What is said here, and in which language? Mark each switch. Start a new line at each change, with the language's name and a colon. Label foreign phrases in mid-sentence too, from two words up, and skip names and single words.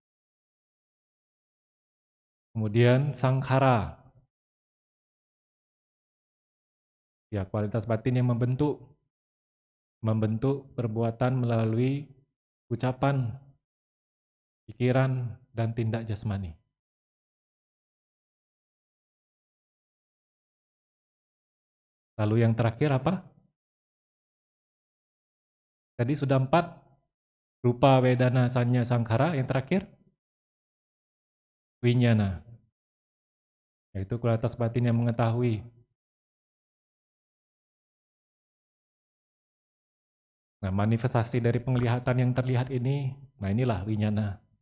Indonesian: Kemudian sangkhara, ya kualitas batin yang membentuk perbuatan melalui ucapan, pikiran, dan tindak jasmani. Lalu yang terakhir apa? Tadi sudah 4,
Pali: rupa, wedana, sanya, sangkhara.
Indonesian: Yang terakhir, winyana, yaitu kualitas batin yang mengetahui. Nah, manifestasi dari penglihatan yang terlihat ini, nah inilah winyana.